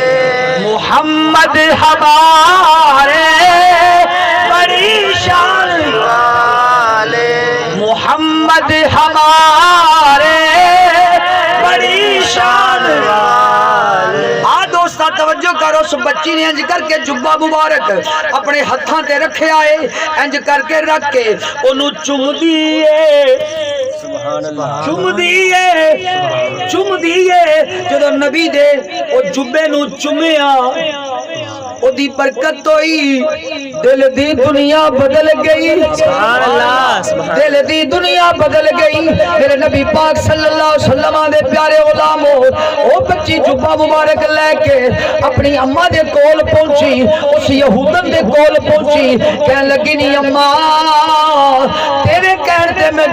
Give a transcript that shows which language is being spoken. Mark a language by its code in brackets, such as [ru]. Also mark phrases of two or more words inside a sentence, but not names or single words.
[pa] محمد ہمارے بڑی شان والے محمد ہمارے بڑی شان والے دوستا توجہ کرو اس بچی نے انج کر کے جبا مبارک اپنے ہتھاں تے رکھیا ہے انج کر کے رکھ کے اونوں چوم دیئے چم دیئے جدو نبی دے او جبے نو چمیا او دی برکت ہوئی دل دی دنیا بدل گئی [ar] سبحان اللہ [pa] دل دی دنیا بدل گئی میرے نبی پاک [ar] صلی اللہ علیہ وسلم [pa] دے پیارے غلاموں او بچی جبہ مبارک لے کے اپنی اماں دے کول پہنچی اس یہودن دے کول پہنچی کہنے لگی نہیں اماں تیرے کہنے میں